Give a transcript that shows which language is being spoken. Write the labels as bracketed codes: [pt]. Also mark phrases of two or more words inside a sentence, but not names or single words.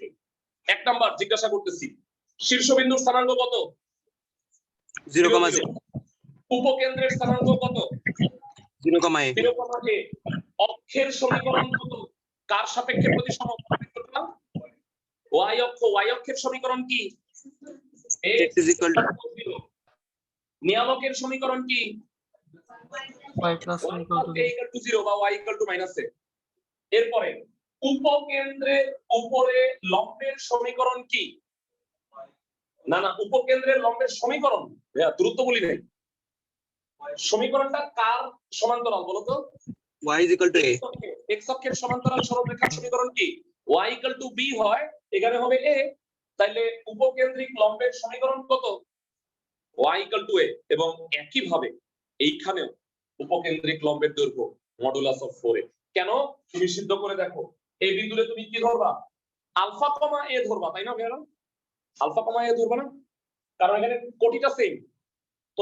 [bn] 1 নাম্বার জিজ্ঞাসা করতেছি, শীর্ষবিন্দুর স্থানাঙ্ক কত? 0,0 উপকেন্দ্রের স্থানাঙ্ক কত? 0,a 0,a। অক্ষের সমীকরণ কত? কার সাপেক্ষে প্রতিসম? y অক্ষ, y অক্ষের সমীকরণ কি? [en] x is equal to [bn] নিয়ামকের সমীকরণ কি? [en] y plus a equal to [bn] 0 বা y -a। এরপরে উপকেন্দ্রের উপরে লম্বের সমীকরণ কি? না না, উপকেন্দ্রের লম্বের সমীকরণ ভাইয়া, দূরত্ব বলি নাই। সমীকরণটা কার সমান্তরাল বলো তো? [en] y is equal to a [bn] x অক্ষের সমান্তরাল সরলরেখার সমীকরণ কি? y b হয়, এখানে হবে a। তাইলে উপকেন্দ্রিক লম্বের সমীকরণ কত? y a। এবং একই ভাবে এইখানেও উপকেন্দ্রিক লম্বের দৈর্ঘ্য [en] modulus of [bn] 4a। কেন? তুমি সিদ্ধ করে দেখো, এই বিন্দুতে তুমি কি ধরবা? আলফা কমা a ধরবা, তাই না ভাইয়া? আলফা কমা a ধরবা না, কারণ এখানে কোটিটা সেম।